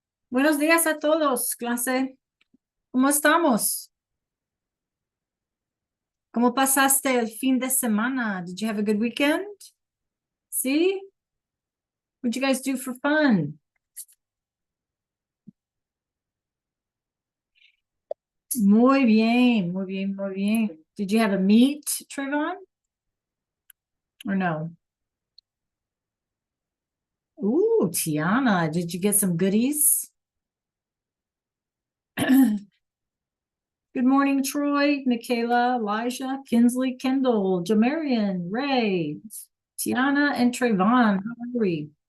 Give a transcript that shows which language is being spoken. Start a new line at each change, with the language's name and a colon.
Spanish: Buenos días a todos, clase. ¿Cómo estamos? ¿Cómo pasaste el fin de semana?
English: Did you have a good weekend? See? What'd you guys do for fun?
Spanish: Muy bien, muy bien, muy bien.
English: Did you have a meet, Trayvon? Or no? Ooh, Tiana, did you get some goodies? Good morning, Troy, Michaela, Elijah, Kinsley, Kendall, Jamarian, Ray, Tiana, and Trayvon. How are we?